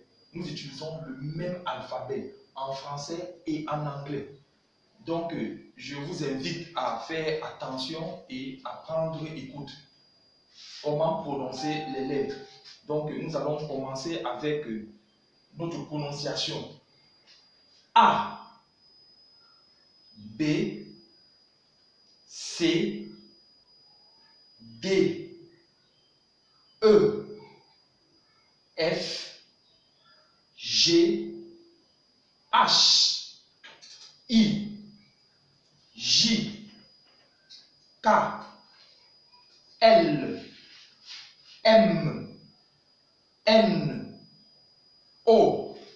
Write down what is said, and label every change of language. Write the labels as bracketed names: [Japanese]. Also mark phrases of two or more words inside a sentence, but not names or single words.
[French] Nous utilisons le même alphabet en français et en anglais. Je vous invite à faire attention et à prendre écoute. Comment prononcer les lettres? Nous allons commencer avec notre prononciation. A, B, C, D, E, F, G, H, I, J, K, L, M, N, O,